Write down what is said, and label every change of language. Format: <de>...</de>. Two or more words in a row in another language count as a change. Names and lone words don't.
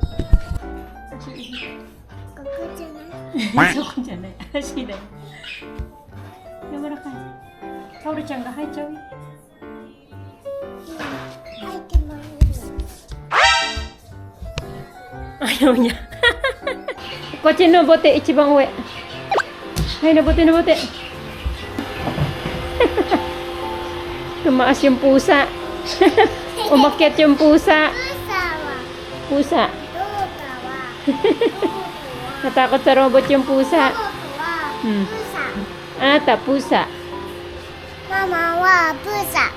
<ja>ここじゃない。そこじゃない。足だよ。柔らかい。かおるちゃんが履いちゃうよ。入ってもいいよ。</ja> <tl>ayaw niya.</tl> <ja>こっち登って、一番上。はい、登って、登って。</ja> <tl>Tumaas yung pusa. Umakyat yung pusa. Pusa. Natakot sa robot yung pusa. Ata, pusa. Mama wa pusa.</tl>